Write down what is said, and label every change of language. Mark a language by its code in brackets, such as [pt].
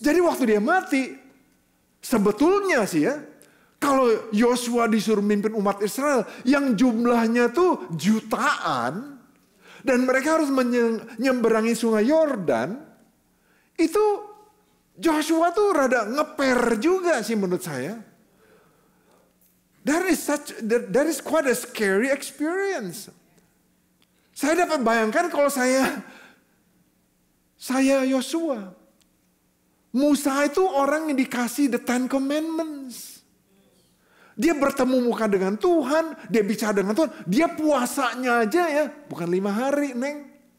[id] Jadi waktu dia mati, sebetulnya sih ya, kalau Yosua disuruh mimpin umat Israel yang jumlahnya tuh jutaan dan mereka harus menyeberangi sungai Yordan, itu Joshua tuh rada ngeper juga sih menurut saya. [en] That is quite a scary experience. [id] Saya dapat bayangkan kalau saya Yosua. Musa itu orang yang dikasih the Ten Commandments. Dia bertemu muka dengan Tuhan, dia bicara dengan Tuhan, dia puasanya aja ya, bukan 5 hari, Neng.